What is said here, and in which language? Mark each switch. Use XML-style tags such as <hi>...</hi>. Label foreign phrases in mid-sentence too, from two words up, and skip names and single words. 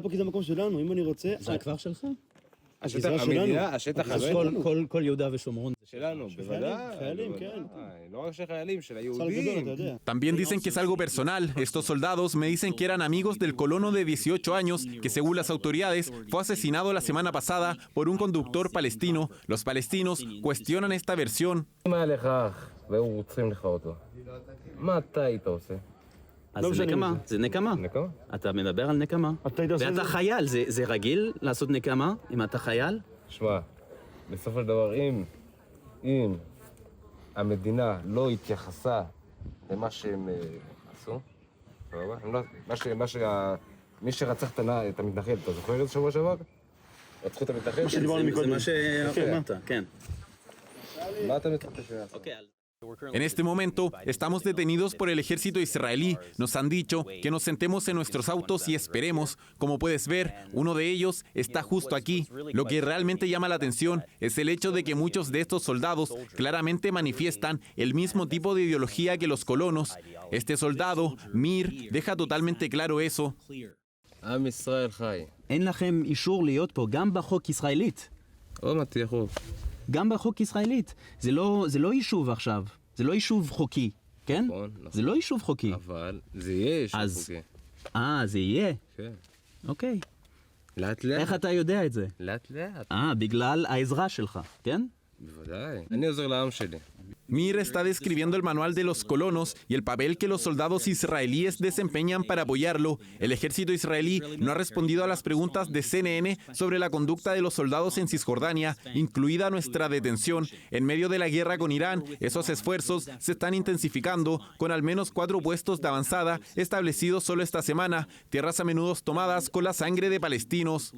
<es>También dicen que es algo personal. Estos soldados me dicen que eran amigos del colono de 18 años que, según las autoridades, fue asesinado la semana pasada por un conductor palestino. Los palestinos cuestionan esta versión.</es> <he>אז זה נקמה, זה נקמה. אתה מדבר על נקמה. ואתה חייל, זה רגיל לעשות נקמה אם אתה חייל? שמע, בסופו של דבר, אם המדינה לא התייחסה למה שהם עשו, מי שרצח את המתנחל, אתה זוכר את זה שבוע שעבר? רצחו את המתנחל? זה מה שאמרת, כן. מה אתה מצפה שעשו?</he> <es>En este momento, estamos detenidos por el ejército israelí. Nos han dicho que nos sentemos en nuestros autos y esperemos. Como puedes ver, uno de ellos está justo aquí. Lo que realmente llama la atención es el hecho de que muchos de estos soldados claramente manifiestan el mismo tipo de ideología que los colonos. Este soldado, Mir, deja totalmente claro eso.</es> <he>עם ישראל חי. אין לכם אישור להיות פה, גם בחוק ישראלית. עוד מעט תהיה חוק. גם בחוק ישראלית. זה לא יישוב עכשיו, זה לא יישוב חוקי, כן? נכון. זה לא יישוב חוקי. אבל זה יהיה יישוב חוקי. זה יהיה? כן. אוקיי. לאט לאט. איך אתה יודע את זה? לאט לאט. בגלל העזרה שלך, כן? בוודאי. אני עוזר לעם שלי.</he> <es>Mir está describiendo el manual de los colonos y el papel que los soldados israelíes desempeñan para apoyarlo. El ejército israelí no ha respondido a las preguntas de CNN sobre la conducta de los soldados en Cisjordania, incluida nuestra detención. En medio de la guerra con Irán, esos esfuerzos se están intensificando, con al menos 4 puestos de avanzada establecidos solo esta semana, tierras a menudo tomadas con la sangre de palestinos.</es>